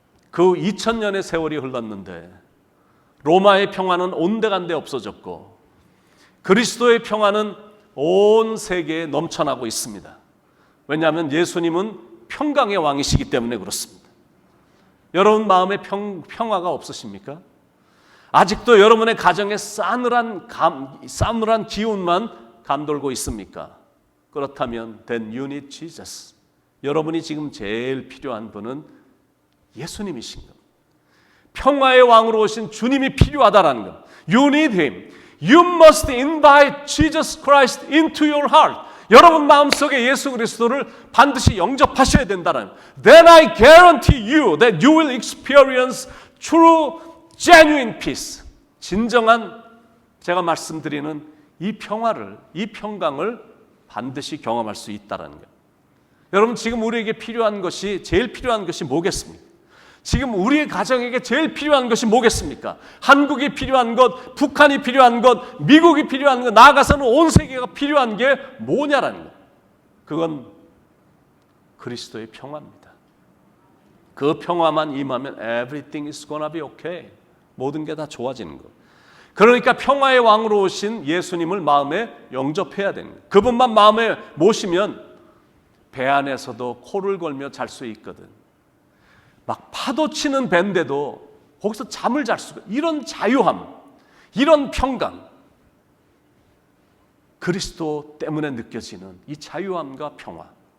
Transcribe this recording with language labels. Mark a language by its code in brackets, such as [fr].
[ko] 그 2000년의 세월이 흘렀는데 로마의 평화는 온데간데 없어졌고 그리스도의 평화는 온 세계에 넘쳐나고 있습니다. 왜냐하면 예수님은 평강의 왕이시기 때문에 그렇습니다. 여러분 마음에 평화가 없으십니까? 아직도 여러분의 가정에 싸늘한 기운만 감돌고 있습니까? 그렇다면 [en] then you need Jesus. [ko] 여러분이 지금 제일 필요한 분은 예수님이신 겁니다. 평화의 왕으로 오신 주님이 필요하다라는 것. [en] You need Him. You must invite Jesus Christ into your heart. [ko] 여러분 마음속에 예수 그리스도를 반드시 영접하셔야 된다는. [en] Then I guarantee you that you will experience true, genuine peace. [ko] 진정한 제가 말씀드리는 이 평화를, 이 평강을 반드시 경험할 수 있다는 것. 여러분 지금 우리에게 필요한 것이 제일 필요한 것이 뭐겠습니까? 지금 우리의 가정에게 제일 필요한 것이 뭐겠습니까? 한국이 필요한 것, 북한이 필요한 것, 미국이 필요한 것, 나아가서는 온 세계가 필요한 게 뭐냐라는 것. 그건 그리스도의 평화입니다. 그 평화만 임하면 [en] everything is gonna be okay. [ko] 모든 게 다 좋아지는 것. 그러니까 평화의 왕으로 오신 예수님을 마음에 영접해야 되는 거예요. 그분만 마음에 모시면 배 안에서도 코를 걸며 잘 수 있거든. 막 파도 치는 배인데도 거기서 잠을 잘 수가, 이런 자유함, 이런 평강, 그리스도 때문에 느껴지는 이 자유함과 평화.